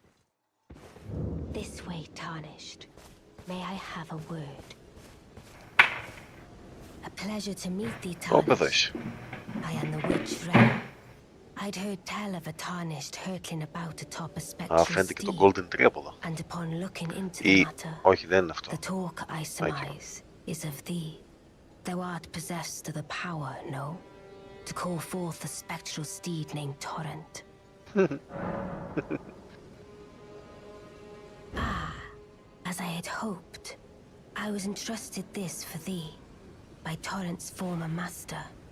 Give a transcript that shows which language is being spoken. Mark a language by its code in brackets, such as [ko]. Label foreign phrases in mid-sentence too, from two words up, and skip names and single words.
[en] This way, Tarnished. May I have a word? A pleasure to meet thee, [el] Όπεδο [en] Tarnished. [el] είσαι. [en] I am the witch Rhea. I'd heard tell of a Tarnished hurtling about atop a spectral [el] Φαίνεται και το [en] steed, [el] Golden Tree από εδώ. [en] and upon looking into the [el] Ή, [en] matter, [el] όχι, δεν είναι αυτό. [en] the talk I surmise is of thee. Thou art possessed of the power, no? To call forth the spectral steed named Torrent. As I had hoped, I was entrusted this for thee by Torrent's former master.